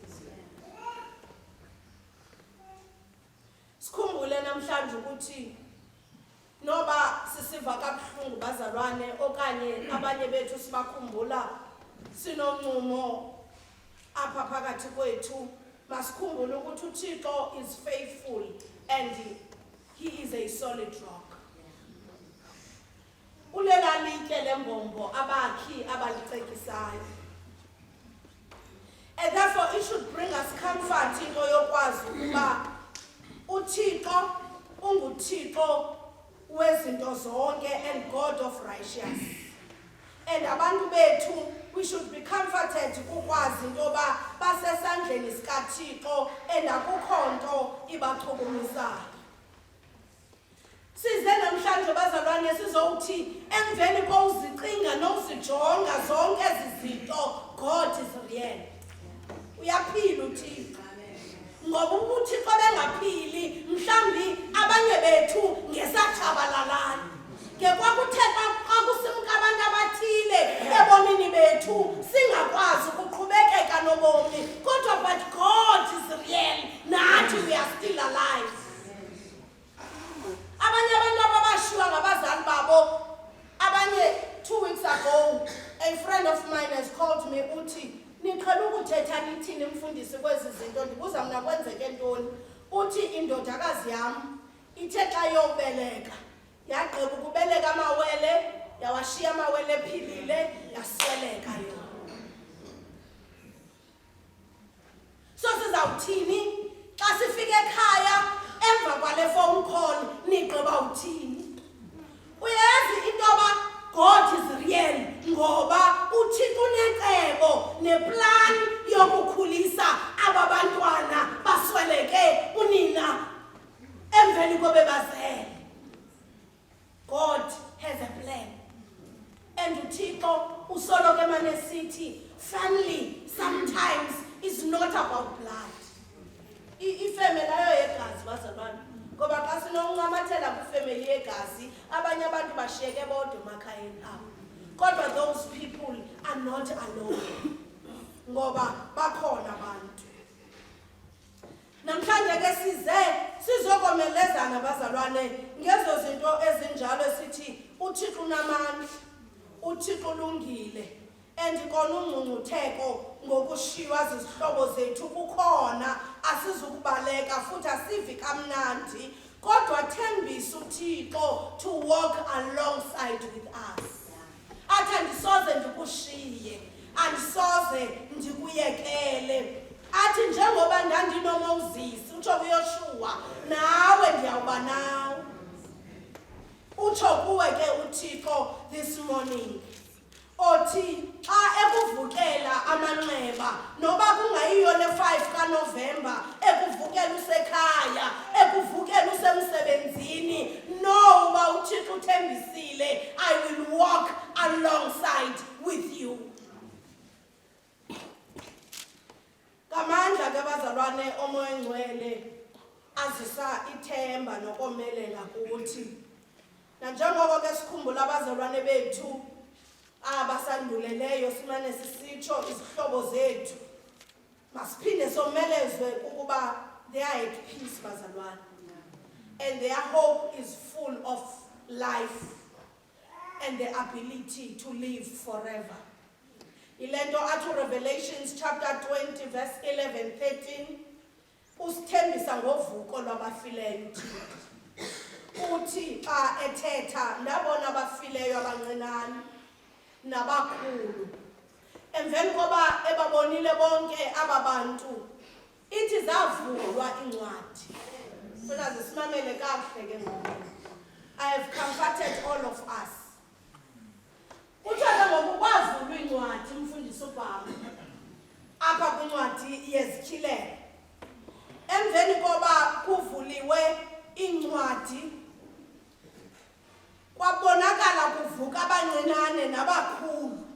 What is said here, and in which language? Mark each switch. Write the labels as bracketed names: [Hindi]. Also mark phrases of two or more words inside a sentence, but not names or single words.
[Xhosa] Sikhumbule namhlanje ukuthi noba sisiva kabuhlungu bazalwane okanye abanye bethu sibakhumbula sinonqumo apha phakathi kwethu masikhumbule ukuthi uThixo [English] is faithful and he is a solid rock. [Xhosa] Ulela litye lembombo abakhi abalicekisayo. [English] And therefore it should bring us comfort into [Xhosa] yokwazi ukuba uThixo unguThixo wezinto zonke [English] and God of righteous. [Xhosa] And abantu bethu [English] we should be comforted [Xhosa] ukwazi into yoba basesandleni sikaThixo and akukho nto ibachukumisayo. Size namhlanje bazalwane sizowuthi emveni kowuzicinga nowuzijonga zonke ezi zinto [English] God is real. [Xhosa] Uyaphila uThixo. Ngoba uThixo bengaphili mhlambi abanye bethu ngesatshabalalana. Ngekwakutheka kwakusimka abantu abathile ebomini bethu singakwazi ukuqhubekeka nobomi kodwa [English] but God is real [Xhosa] nathi [English] we are still alive. [Xhosa] Abanye abantu ababashiwa ngabazali babo abanye [English] 2 weeks ago a friend of mine has called me [Xhosa] uthi niqhela ukuthetha nithini mfundisi kwezi zinto ndibuza mina kwenzeke ntoni uthi indodakazi yam ithe xa yobeleka yagqiba ukubeleka amawele yawashiya amawele ephilile yasweleka yona. So sizawuthini xa sifike ekhaya emva kwale [English] phone call [Xhosa] nigqiba uthini? Uyazi into yoba [English] God is real [Xhosa] ngoba uThixo unecebo neplan yokukhulisa aba bantwana basweleke unina emveni kobebazele. [English] God has a plan. [Xhosa] And uThixo usoloke mane sithi [English] family sometimes is not about blood. [Xhosa] Ifamily ayo yegazi bazalwane. Ngoba xa sinonqamathela kwifamily yegazi abanye abantu bashiyeke bodwa emakhayeni abo. [English] Kodwa those people are not alone. [Xhosa] Ngoba bakhona abantu. Namhlanje ke sizokomelezana bazalwane ngezo zinto ezinjalo esithi uThixo unamandla, uThixo ulungile, and kona ungqungqutheko ngokushiywa zizihlobo zethu kukhona asizukubaleka futhi asivi kamnandi kodwa thembisa uThixo [English] to walk alongside with us. [Xhosa] Athi andisoze ndikushiye, andisoze ndikuyekele. Athi njengoba ndandinomoses utsho kuYoshuwa nawe ndiyawuba nawe. Utsho kuwe ke uThixo [English] this morning [Xhosa] othi xa ekuvukela amanxeba noba kungayiyo le-5 kaNovemba ekuvukela usekhaya ekuvukela usemsebenzini no uba uThixo uthembisile [English] I will walk alongside with you. [Xhosa] Ngamandla ke bazalwane omoya engcwele azisa ithemba nokomelela kuthi nanjengoko ke sikhumbula abazalwane bethu abasanduleleyo simane sisitsho izihlobo zethu masiphinde somelezwe ukuba [English] they are at peace [Xhosa] bazalwane. [English] and their hope is full of life and the ability to live forever. [Xhosa] Ilento athi [English] Revelations chapter 20 verse [Xhosa] 11, 13 usithembisa ngovuko lwabafileyo uthi xa ethetha ndabona abafileyo abancinane nabakhulu. Emveni koba ebabonile bonke aba bantu ithi zavulwa incwadi. Funa zisimamele kakuhle ke ngoku. [English] I have comforted all of us. [Xhosa] Uthatha ngoku kwavulwa incwadi umfundisi uBhama apha kwincwadi yezityhilelo. Emveni koba kuvuliwe incwadi kwabonakala kuvuka abancinane nabakhulu.